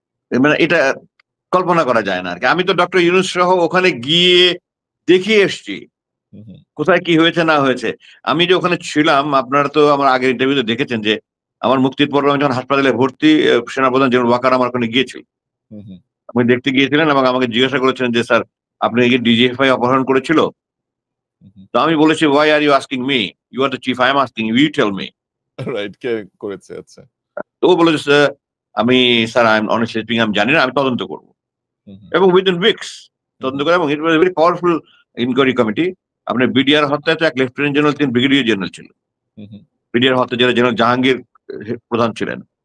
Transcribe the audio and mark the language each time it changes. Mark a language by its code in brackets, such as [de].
[bn] মানে এটা কল্পনা করা যায় না আর কি। আমি তো ডক্টর ইউনূস সহ ওখানে গিয়ে দেখিয়ে এসছি কোথায় কি হয়েছে না হয়েছে। আমি যে ওখানে ছিলাম, আপনারা তো আমার আগের ইন্টারভিউতে দেখেছেন যে আমার মুক্তির পর আমি যখন হাসপাতালে ভর্তি, সেনাপ্রধান জেনারেল ওয়াকার আমার ওখানে গিয়েছিল, আপনি দেখতে গিয়েছিলেন এবং আমাকে জিজ্ঞাসা করেছেন যে স্যার আপনি কি ডিজিএফআই অপহরণ করেছিল? তো আমি বলেছি [en] why are you asking me, you are the chief, I am asking you, you tell me. [bn] Right, কে করেছে? আচ্ছা। তো ও বলেছে আমি sir [en] I am honestly speaking [bn] আমি জানি না, আমি তদন্ত করব। [en] এবং within weeks [bn] তদন্ত করে, [en] এবং it was very powerful inquiry committee. [bn] আপনার বিডিআর হত্যায় তো 1 লেফটেন্যান্ট জেনারেল, 3 ব্রিগেডিয়ার জেনারেল ছিল। বিডিআর হত্যা জেনারেল জাহাঙ্গীর প্রধান ছিলেন।